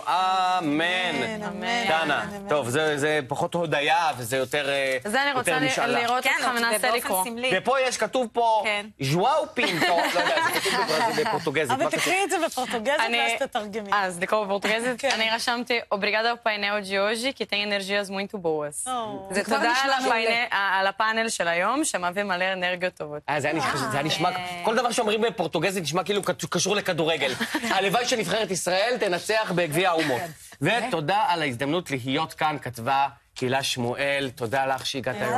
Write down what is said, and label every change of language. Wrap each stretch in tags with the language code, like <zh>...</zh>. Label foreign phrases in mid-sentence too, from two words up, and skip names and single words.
<he>אמן. דנה. טוב, זה פחות הודיה, וזה יותר משאלה. זה אני רוצה לראות אותך מנסה לקרוא. ופה כתוב פה, ז'ואאו פינטו. לא יודע, זה כתוב בפורטוגזית. אבל תקריאי את זה בפורטוגזית, ואז תתרגמי. אז לקרוא בפורטוגזית? אני רשמתי,</he> <pt>Obrigada ao painel de hoje, que tem energias muito boas.</pt> <he>זה תודה על הפאנל של היום, שמביא מלא אנרגיות טובות. זה היה נשמע, כל דבר שאומרים בפורטוגזית נשמע כאילו קשור לכדורגל. הלוואי שנבחרת ישראל תנצח בגביע האומות. ותודה על ההזדמנות להיות כאן, כתבה הילה שמואל, תודה לך שהגעת היום.</he>